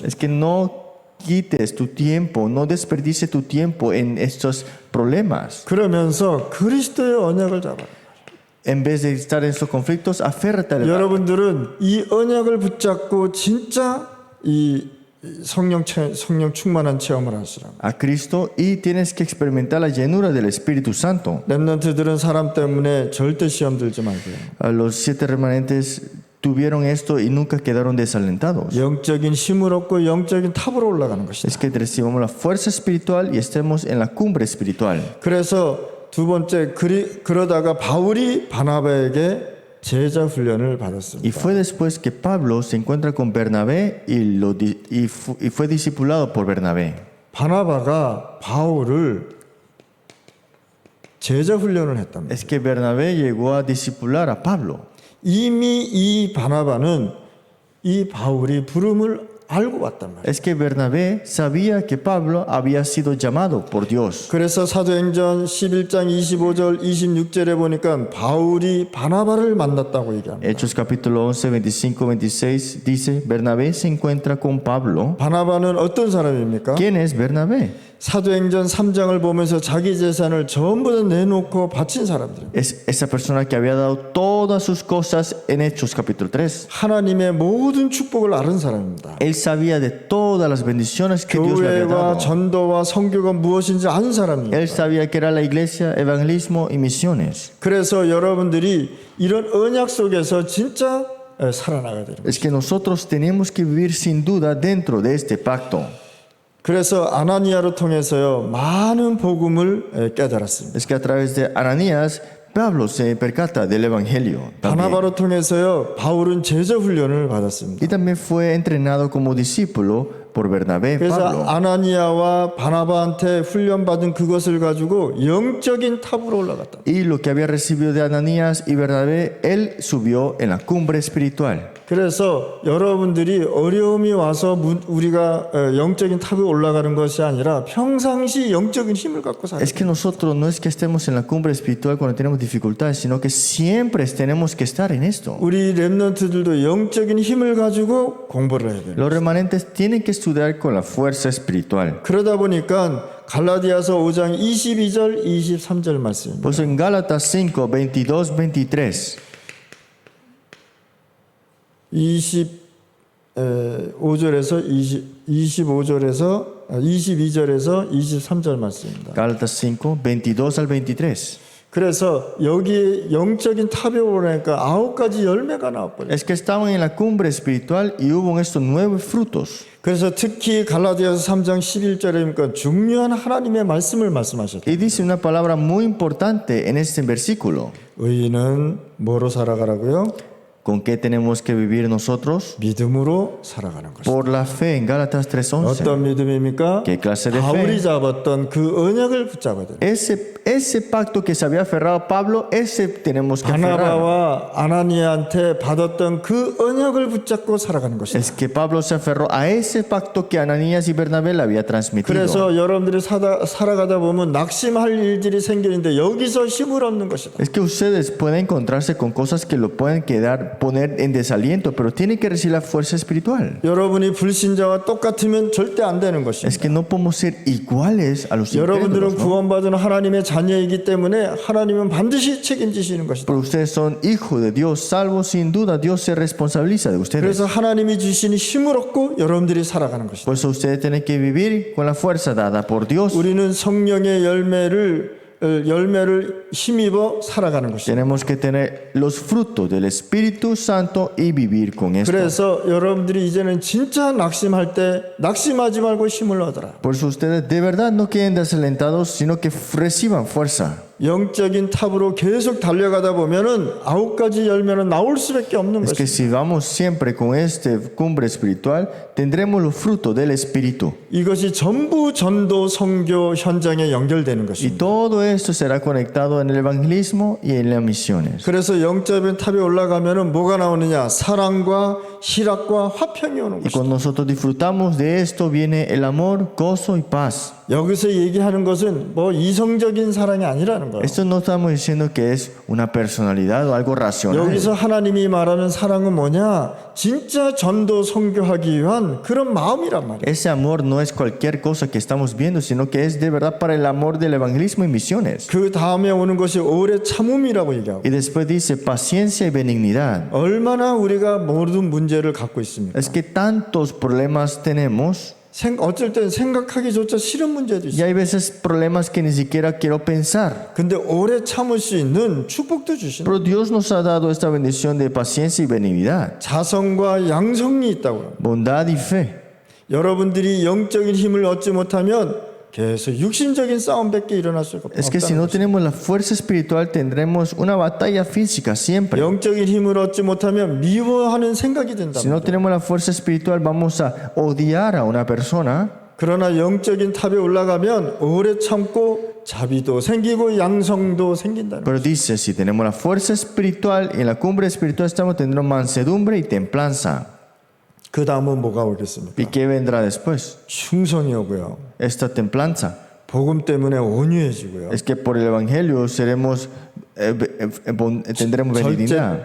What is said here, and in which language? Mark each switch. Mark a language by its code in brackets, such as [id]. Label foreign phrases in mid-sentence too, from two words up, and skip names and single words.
[es] es que no quites tu tiempo, no desperdicies tu tiempo en estos problemas. [ko] 그러면서 그리스도의 언약을 잡아라. [es] En vez de estar en estos conflictos, aférrate al [ko] 여러분들은 이 언약을 붙잡고 진짜 이 성령 충만한 체험을 하시라. [es] a Cristo y tienes que experimentar la llenura del Espíritu Santo. [ko] 렘넌트들은 사람 때문에 절대 시험 들지 말고요. [es] A los 7 remanentes tuvieron esto y nunca quedaron desalentados. [ko] 영적인 힘을 얻고 영적인 탑으로 올라가는 것이다. [es] Es que recibamos la fuerza espiritual y estemos en la cumbre espiritual. [ko] 그래서 두 번째 그러다가 바울이 바나바에게 제자 훈련을 [es] Y [ko] 받았습니다. [es] fue después que Pablo se encuentra con Bernabé y fue discipulado por Bernabé. [ko] 바나바가 바울을 제자 훈련을 했답니다. [es] Es que Bernabé llegó a discipular a Pablo. [ko] 이미 이 바나바는 이 바울이 부름을 알고 왔단 말이에요. [es] Es que Bernabé sabía que Pablo había sido llamado por Dios. [ko] 그래서 사도행전 11장 25절 26절에 보니까 바울이 바나바를 만났다고 얘기합니다. [es] Hechos capítulo 11, 25, 26 dice, Bernabé se encuentra con Pablo. [ko] 바나바는 어떤 사람입니까? [es] ¿Quién es Bernabé? [ko] 사도행전 3장을 보면서 자기 재산을 전부 다 내놓고 바친 사람들. [es] Es esa persona que había dado todas sus cosas en Hechos capítulo 3. [ko] 하나님의 모든 축복을 아는 사람입니다. [es] Él sabía de todas las bendiciones que Dios le había [ko] 교회와 [es] dado. [ko] 전도와 선교가 무엇인지 아는 사람입니다. [es] Él sabía que era la iglesia, evangelismo y misiones. [ko] 그래서 여러분들이 이런 언약 속에서 진짜 살아나가야 됩니다. [es] Es que nosotros tenemos que vivir sin duda dentro de este pacto. [ko] 그래서 아나니아를 통해서요 많은 복음을 깨달았습니다. [es] Es que a través de Ananías, Pablo se percata del evangelio. También. [ko] 바나바로 통해서요 바울은 제자 훈련을 받았습니다. [es] Y también fue entrenado como discípulo por Bernabé, [ko] 그래서 [es] Pablo. [ko] 아나니아와 바나바한테 훈련받은 그것을 가지고 영적인 탑으로 올라갔다. [es] Y lo que había recibido de Ananías y Bernabé, él subió en la cumbre espiritual. [ko] 그래서 여러분들이 어려움이 와서 우리가 영적인 탑에 올라가는 것이 아니라 평상시 영적인 힘을 갖고 살아야 [es] Es que [ko] 돼요. [es] nosotros no es que estemos en la cumbre espiritual cuando tenemos dificultades, sino que siempre tenemos que estar en esto. [ko] 우리 렘넌트들도 영적인 힘을 가지고 공부를 해야 돼요. [es] Los remanentes tienen que estudiar con la fuerza espiritual. [ko] 그러다 보니까 갈라디아서 5장 22절 23절 말씀입니다. [es] Pues en Gálatas 5, 22, 23. [ko] 25절에서 22절에서 23절 말씀입니다. [es] Gálatas 5, 22 al 23. [ko] 그래서 여기 영적인 탑에 오르니까 9가지 열매가 나와버려요. [es] Es que estaban en la cumbre espiritual y hubo estos 9 frutos. [ko] 그래서 특히 갈라디아서 3장 11절에 보니까 중요한 하나님의 말씀을 말씀하셨다. [es] Y dice una palabra muy importante en este versículo. [ko] 의인은 뭐로 살아가라고요? [es] ¿Con qué tenemos que vivir nosotros? [ko] 믿음으로 살아가는 것이다. [es] Por la fe, en Gálatas 3:11. [ko] 어떤 믿음입니까? [es] ¿Qué clase de [ko] 바울이 [es] fe? [ko] 잡았던 그 언약을 붙잡아야 돼요. [es] Ese pacto que se había aferrado Pablo, ese tenemos que aferrar. [ko] 바나바와 아나니아한테 받았던 그 언약을 붙잡고 살아가는 것이다. [es] Es que Pablo se aferró a ese pacto que Ananías y Bernabé le había transmitido. [ko] 그래서 여러분들이 살아가다 보면 낙심할 일들이 생기는데 여기서 힘을 얻는 것이다. [es] Es que ustedes pueden encontrarse con cosas que lo pueden poner en desaliento, pero tienen que recibir la fuerza espiritual. [ko] 여러분이 불신자와 똑같으면 절대 안 되는 것입니다. [es] Es que no podemos ser iguales a los [ko] 여러분들은 [es] incrédulos, ¿no? [ko] 구원받은 하나님의 자녀이기 때문에 하나님은 반드시 책임지시는 것이다. [es] Pero ustedes son hijos de Dios, salvos sin duda, Dios se responsabiliza de ustedes. [ko] 그래서 하나님이 주시는 힘을 얻고 여러분들이 살아가는 것이다. [es] Por eso ustedes tienen que vivir con la fuerza dada por Dios. [ko] 우리는 성령의 열매를 힘입어 살아가는 것이다. [es] Tenemos que tener los frutos del Espíritu Santo y vivir con esto. [ko] 그래서 여러분들이 이제는 진짜 낙심할 때 낙심하지 말고 힘을 얻어라. [es] Por eso ustedes de verdad no queden desalentados, sino que reciban fuerza. [ko] 영적인 탑으로 계속 달려가다 보면은 9가지 열매는 나올 수밖에 없는 [es] Es que [ko] 것이다. [es] si vamos siempre con este cumbre espiritual, tendremos los frutos del Espíritu. [ko] 이것이 전부 전도 선교 현장에 연결되는 [es] Y [ko] 것입니다. [es] todo esto será conectado en el evangelismo y en las misiones. [ko] 그래서 영적인 탑에 올라가면은 뭐가 나오느냐? 사랑과 희락과 화평이 오는 [es] Y [ko] 것이다. [es] cuando nosotros disfrutamos de esto, viene el amor, gozo y paz. [ko] 여기서 얘기하는 것은 뭐 이성적인 사랑이 아니라는 거예요. [es] Esto no estamos diciendo que es una personalidad o algo racional. [ko] 여기서 하나님이 말하는 사랑은 뭐냐? 진짜 전도 선교하기 위한 그런 마음이란 말이에요. [es] Ese amor no es cualquier cosa que estamos viendo, sino que es de verdad para el amor del evangelismo y misiones. [ko] 그 다음에 오는 것이 오래 참음이라고 얘기하고 [es] Y después dice paciencia y benignidad. [ko] 얼마나 우리가 모든 문제를 갖고 있습니까? [es] Es que tantos problemas tenemos [ko] 어쩔 땐 생각하기조차 싫은 문제도 [es] y [ko] 있어요. [es] hay veces problemas que ni siquiera quiero pensar. [ko] 근데 오래 참을 수 있는 축복도 주시는 [es] Pero Dios nos ha dado esta bendición de paciencia y benignidad, [ko] 자성과 양성이 있다고 합니다. [es] bondad y fe. [ko] 여러분들이 영적인 힘을 얻지 못하면 계속 육신적인 싸움밖에 일어날 수가 [es] Es que si [ko] 없다는 [es] no [ko] 거죠. [es] tenemos la fuerza espiritual, tendremos una batalla física siempre. [ko] 영적인 힘을 얻지 못하면 미워하는 생각이 된다. [es] Si no tenemos la fuerza espiritual, vamos a odiar a una persona. [ko] 그러나 영적인 탑에 올라가면 오래 참고 자비도 생기고 양성도 생긴다는 거예요. [es] Pero dice, si tenemos la fuerza espiritual y en la cumbre espiritual estamos, tendremos mansedumbre y templanza. [ko] 그 다음은 뭐가 오겠습니까? [es] ¿Y qué vendrá después? [ko] 충성이 오고요. [es] Esta templanza. [ko] 복음 때문에 온유해지고요. [es] Es que por el Evangelio tendremos benignidad.